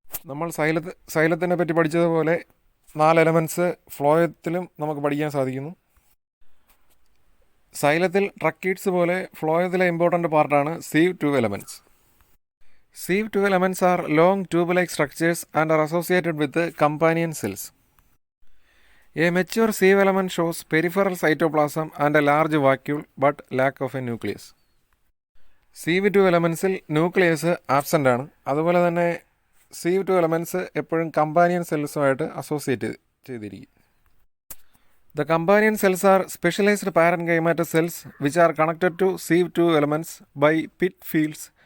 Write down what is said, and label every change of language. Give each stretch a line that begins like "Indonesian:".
Malayalam: നമ്മൾ സൈലത്തിനെ പറ്റി പഠിച്ചതുപോലെ 4 എലമെൻറ്റ്സ് ഫ്ലോയത്തിലും നമുക്ക് പഠിക്കാൻ സാധിക്കുന്നു. സൈലത്തിൽ ട്രക്കേറ്റ്സ് പോലെ ഫ്ലോയത്തിലെ ഇമ്പോർട്ടൻ്റ് പാർട്ടാണ് sieve tube elements.
English: Sieve tube elements are long tube like structures and are associated with companion cells. A mature sieve element shows peripheral cytoplasm and a large vacuole but lack of a nucleus.
Malayalam: Sieve to എലമെൻസിൽ nucleus absent ആണ്. അതുപോലെ തന്നെ sieve to elements എപ്പോഴും companion സെൽസുമായിട്ട് associate ചെയ്തിരിക്കും.
English: The companion cells are specialized parenchymatous cells which are connected to sieve two elements by pit fields.